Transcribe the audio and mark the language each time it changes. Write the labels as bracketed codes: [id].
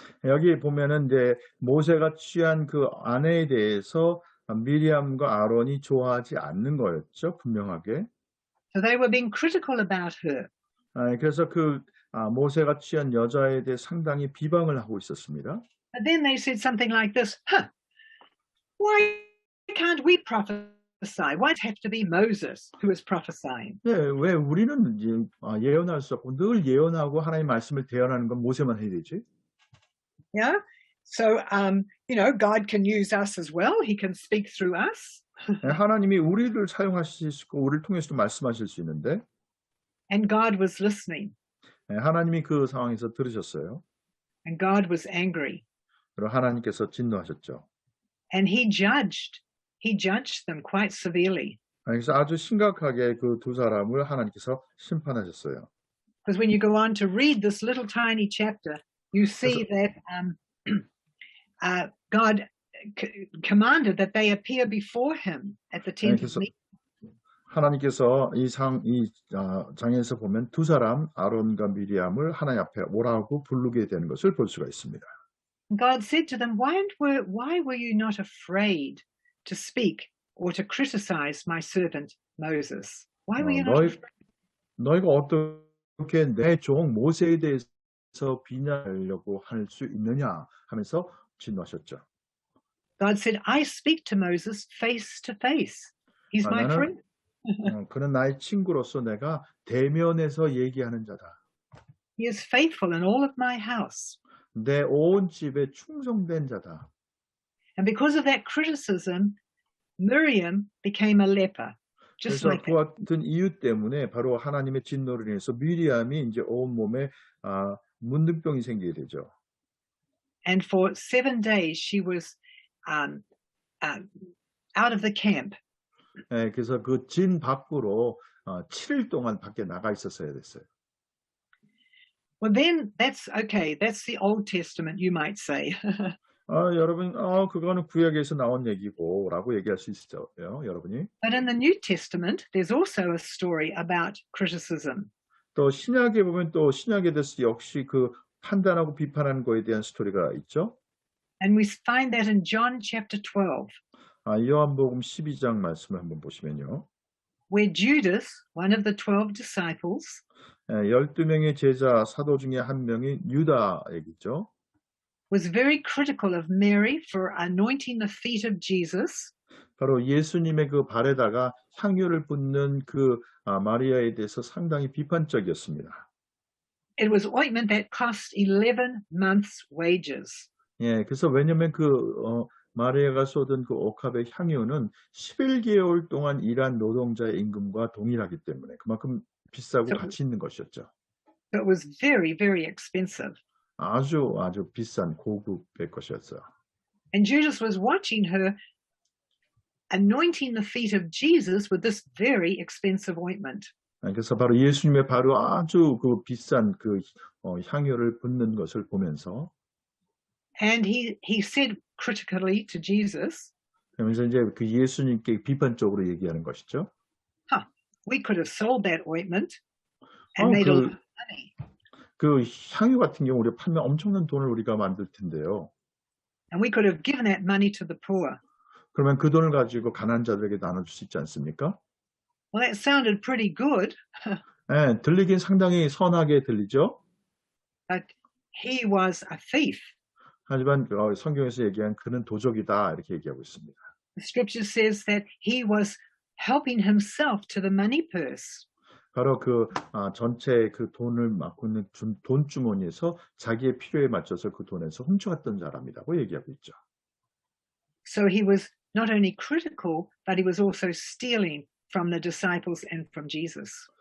[ko] 여기 보면은 이제 모세가 취한 그 아내에 대해서 미리암과 아론이 좋아하지 않는 거였죠, 분명하게. [en] So they were being critical about her. [ko] 그래서 그 모세가 취한 여자에 대해 상당히 비방을 하고 있었습니다. [en] But then they said something like this, why can't we prophesy? Why does it have to be Moses who is prophesying? [ko] 네, 왜 우리는 예언할 수 없고 늘 예언하고 하나님의 말씀을 대언하는 건 모세만 해야 되지? [en] Yeah. So, God can use us as well. He can speak through us. [ko] 네, 하나님이 우리를 사용하실 수 있고 우리를 통해서도 말씀하실 수 있는데 [en] And God was listening. [ko] 네, 하나님이 그 상황에서 들으셨어요. [en] And God was angry. [ko] 그리고 하나님께서 진노하셨죠. [en] And he judged them quite severely. [ko] 그래서 아주 심각하게 그 두 사람을 하나님께서 심판하셨어요. [en] Because when you go on to read this little tiny chapter, you see that God commanded that they appear before him at the tent of meeting. [ko] 하나님께서 이 장에서 보면 두 사람 아론과 미리암을 하나님 앞에 오라고 부르게 되는 것을 볼 수가 있습니다. [en] God said to them, why were you not afraid to speak or to criticize my servant Moses? Why were you not afraid? [ko] 너희가 어떻게 내 종 모세에 대해서 비난하려고 할 수 있느냐 하면서 진노하셨죠. [en] God said, I speak to Moses face to face. He's my friend. [ko] 그는 나의 친구로서 내가 대면에서 얘기하는 자다. [en] He is faithful in all of my house. [ko] 내 온 집에 충성된 자다. [en] And because of that criticism, Miriam became a leper. Just [ko] 그래서 [en] like [ko] 그 같은 이유 때문에 바로 하나님의 진노를 인해서 미리암이 이제 온 몸에 문둥병이 생기게 되죠. [en] And for 7 days she was out of the camp. [ko] 네, 그래서 그 진 밖으로 7일 동안 밖에 나가 있었어야 됐어요. [en] Well, then that's okay. That's the Old Testament, you might say. [ko] 여러분, 그거는 구약에서 나온 얘기고라고 얘기할 수 있어요, 여러분이. [en] But in the New Testament, there's also a story about criticism. [ko] 또 신약에 보면 또 신약에 대해서 역시 그 판단하고 비판하는 거에 대한 스토리가 있죠. [en] And we find that in John chapter 12. [ko] 요한복음 12장 말씀을 한번 보시면요. [en] Where Judas, one of the 12 disciples, [ko] 12명의 제자 사도 중에 한 명이 유다 얘기죠. [en] was very critical of Mary for anointing the feet of Jesus. [ko] 바로 예수님의 그 발에다가 향유를 붓는 그 마리아에 대해서 상당히 비판적이었습니다. [en] It was ointment that cost 11 months' wages. [ko] 예, 그래서 왜냐면 마리아가 쏟은 그 옥합의 향유는 11개월 동안 일한 노동자의 임금과 동일하기 때문에 그만큼 비싸고 가치 있는 것이었죠. [en] So it was very, very expensive. [ko] 아주 비싼 고급의 것이었어요. [en] And Judas was watching her anointing the feet of Jesus with this very expensive ointment. [ko] 그래서 바로 예수님의 바로 아주 그 비싼 그 향유를 붓는 것을 보면서 [en] And he said critically to Jesus, [ko] 그러면서 이제 그 예수님께 비판적으로 얘기하는 것이죠. [en] We could have sold that ointment and made a lot of money. [ko] 그 향유 같은 경우 우리가 팔면 엄청난 돈을 우리가 만들 텐데요. [en] And we could have given that money to the poor. [ko] 그러면 그 돈을 가지고 가난한 자들에게 나눠줄 수 있지 않습니까? [en] Well, that sounded pretty good. [ko] 네, 들리긴 상당히 선하게 들리죠. [en] But he was a thief. [ko] 하지만 성경에서 얘기한 그는 도적이다 이렇게 얘기하고 있습니다. [en] The scripture says that he was helping himself to the money purse. [ko] 바로 그 전체 그 돈을 맡고 있는 돈 주머니에서 자기의 필요에 맞춰서 그 돈에서 훔쳐갔던 사람이라고 얘기하고 있죠. [en] So he was not only critical, but he was also stealing from the disciples and from Jesus.